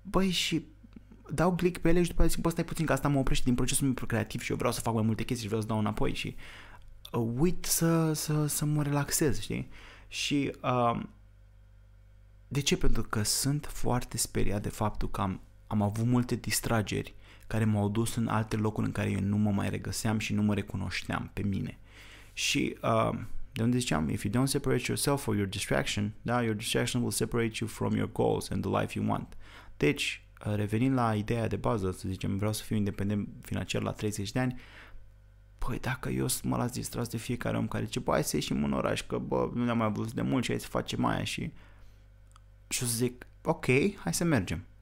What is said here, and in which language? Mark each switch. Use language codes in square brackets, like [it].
[ro] și dau click pe ele și după aceea zic, stai puțin că asta mă oprește din procesul meu creativ și eu vreau să fac mai multe chestii și vreau să dau înapoi și uit să mă relaxez, știi? Și de ce? Pentru că sunt foarte speriat de faptul că am avut multe distrageri care m-au dus în alte locuri în care eu nu mă mai regăseam și nu mă recunoșteam pe mine. Și de unde ziceam, [en] if you don't separate yourself for your distraction, your distraction will separate you from your goals and the life you want. [ro] Deci, revenind la ideea de bază, să zicem, vreau să fiu independent financiar la 30 de ani, dacă eu mă las distras de fiecare om care zice, hai să ieșim în oraș, că nu ne-am mai văzut de mult și hai să facem aia și o să zic, ok, hai să mergem.